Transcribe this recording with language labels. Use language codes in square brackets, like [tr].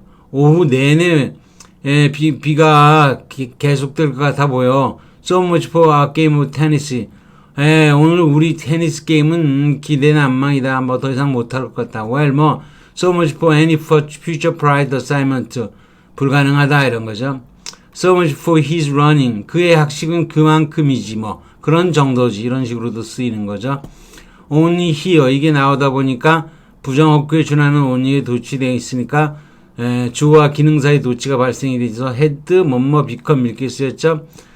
[ko] 오후 내내 비가 계속될 것 같아 보여. [en] So much for our game of tennis. [ko] 오늘 우리 테니스 게임은 기대 난망이다. 뭐 더 이상 못할 것 같다. [en] Well, so much for any future private assignment. [ko] 불가능하다 이런 거죠. [en] So much for his running. [ko] 그의 학식은 그만큼이지 뭐. 그런 정도지. 이런 식으로도 쓰이는 거죠. only here. 이게 나오다 보니까 부정어구에 준하는 only에 도취되어 있으니까 주어와 기능사의 도치가 발생이 되죠. had 뭐뭐 become 이렇게 쓰였죠.